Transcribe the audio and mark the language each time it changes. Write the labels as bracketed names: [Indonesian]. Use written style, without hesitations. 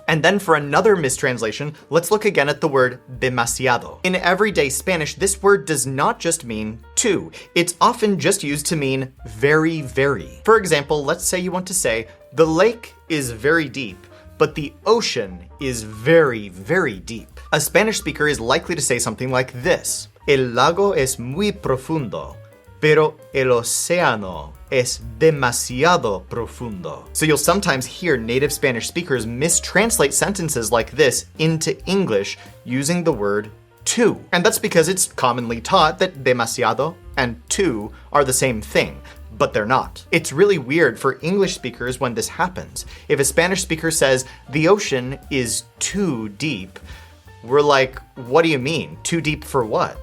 [English] And then for another mistranslation, let's look again at the word demasiado. In everyday Spanish, this word does not just mean too. It's often just used to mean very, very. For example, let's say you want to say, the lake is very deep, but the ocean is very, very deep. A Spanish speaker is likely to say something like this: [Spanish] El lago es muy profundo, pero el océano es demasiado profundo. [English] So you'll sometimes hear native Spanish speakers mistranslate sentences like this into English using the word to. And that's because it's commonly taught that demasiado and to are the same thing, but they're not. It's really weird for English speakers when this happens. If a Spanish speaker says, the ocean is too deep, we're like, what do you mean? Too deep for what?